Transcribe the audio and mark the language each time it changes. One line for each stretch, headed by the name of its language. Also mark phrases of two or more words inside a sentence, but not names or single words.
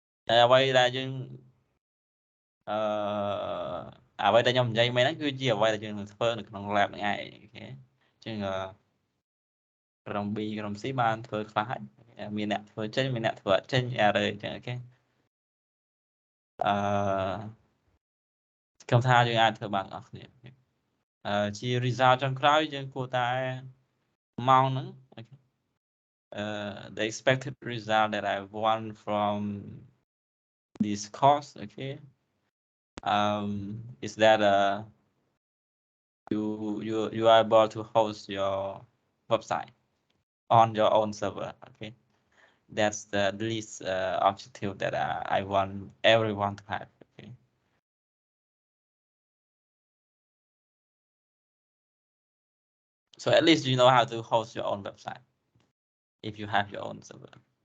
Khmer: អ្វីដែលយើងអ្វីដែលខ្ញុំនិយាយមិញហ្នឹងគឺជាអ្វីដែលយើងនឹងធ្វើនៅក្នុង lab ហ្នឹងឯងអូខេជាងក្រុម B ក្រុម C បានធ្វើខ្លះហើយមានអ្នកធ្វើចេញមានអ្នកធ្វើអត់ចេញអញ្ចឹងអូខេ ខ្ញុំថាយើងអាចធ្វើបានទាំងអស់គ្នាជា result ចុងក្រោយយើងគួរតែម៉ោងហ្នឹងអូខេ
English: the expected result that I want from this course okay is that you are able to host your website on your own server okay that's the least objective that I want everyone to have okay so at least you know how to host your own website if you have your own server